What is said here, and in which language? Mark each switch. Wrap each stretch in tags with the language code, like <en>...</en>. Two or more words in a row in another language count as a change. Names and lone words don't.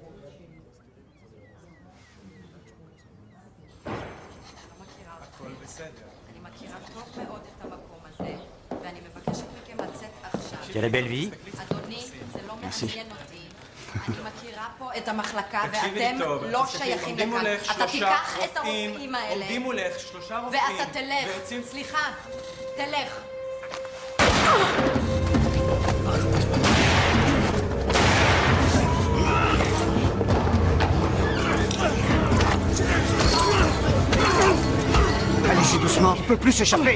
<fr>Quelle belle vie. Merci.</fr> <he>אני מכירה פה את המחלקה ואתם לא שייכים לכאן. אתה תיקח את הרופאים האלה ואתה תלך. סליחה, תלך.</he> <fr>Allez-y doucement, il peut plus s'échapper.</fr>